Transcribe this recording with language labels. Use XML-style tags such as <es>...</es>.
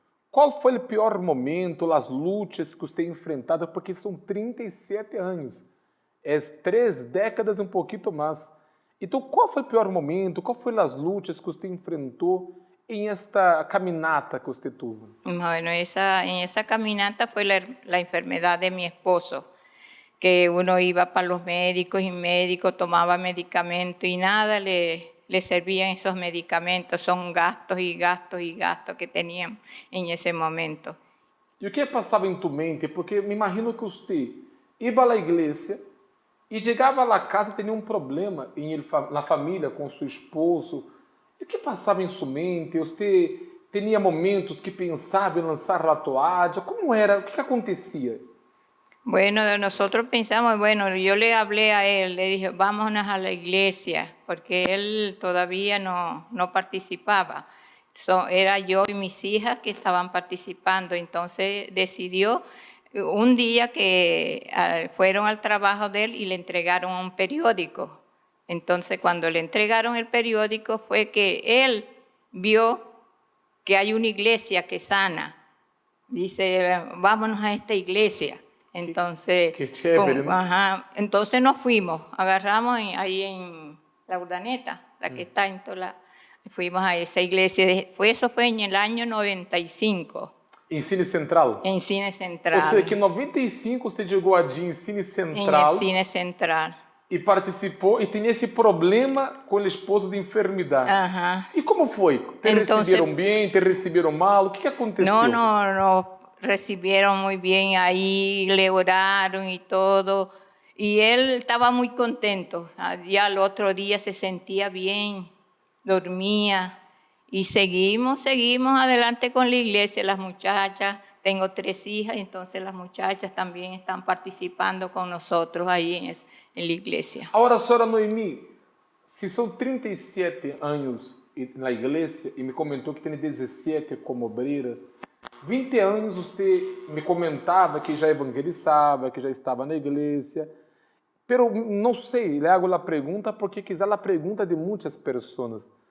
<pt>Qual foi o pior momento, as lutas que você enfrentou? Porque são 37 anos. É 3 décadas e um pouquinho mais. Então, qual foi o pior momento? Qual foram as lutas que você enfrentou em esta caminata que você teve?</pt> <es>Bueno, en esa caminata fue la enfermedad de mi esposo, que uno iba para los médicos y médicos, tomaba medicamentos y nada le servían esos medicamentos. Son gastos y gastos y gastos que teníamos en ese momento.</es> <pt>E o que passava em tu mente? Porque me imagino que você ia à igreja e chegava à casa e tinha um problema na família com seu esposo. E o que passava em sua mente? Você tinha momentos que pensava em lançar a toalha? Como era? O que acontecia?</pt> <es>Bueno, nosotros pensamos, bueno, yo le hablé a él, le dije, vámonos a la iglesia, porque él todavía no participaba. Era yo y mis hijas que estaban participando, entonces decidió un día que fueron al trabajo de él y le entregaron un periódico. Entonces, cuando le entregaron el periódico fue que él vio que hay una iglesia que sana. Dice, vámonos a esta iglesia. Entonces, qué chévere, ¿no? Entonces nos fuimos, agarramos ahí en la Urdaneta, la que está en toda la... Fuimos a esa iglesia, eso fue en el año 95.</es> <pt>Em Cine Central? Em Cine Central. Ou seja, que em 95 você chegou allí em Cine Central. Em Cine Central. E participou, e tinha esse problema com o esposo de enfermidade. E como foi? Te receberam bem, te receberam mal? O que aconteceu?</pt> <es>No. Recibieron muy bien ahí, le oraron y todo. Y él estaba muy contento. Ya al otro día se sentía bien, dormía. Y seguimos adelante con la iglesia. Las muchachas, tengo 3 hijas, entonces las muchachas también están participando con nosotros ahí en la iglesia.</es> <pt>Agora, senhora Noemi, se são 37 anos na igreja, e me comentou que tem 17 como obreira, 20 anos você me comentava que já evangelizava, que já estava na igreja, pero não sei, le hago a pergunta porque quizá a pergunta de muitas pessoas.</pt>